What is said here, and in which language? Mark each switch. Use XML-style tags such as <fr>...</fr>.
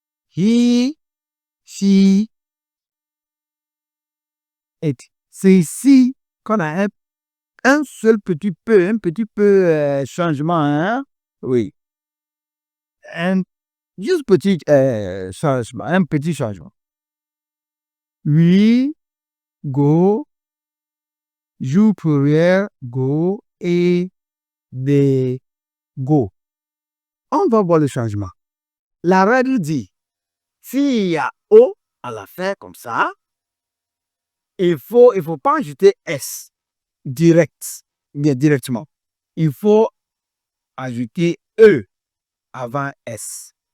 <en>He, she, it.</en> <fr>C'est ici qu'on a un seul petit peu changement, hein? Oui. Juste petit changement, un petit changement.</fr> <en>We go, you pluriel, go et they go.</en> <fr>On va voir le changement. La règle dit, s'il y a O à la fin comme ça, il faut pas ajouter S bien directement. Il faut ajouter E avant S.</fr>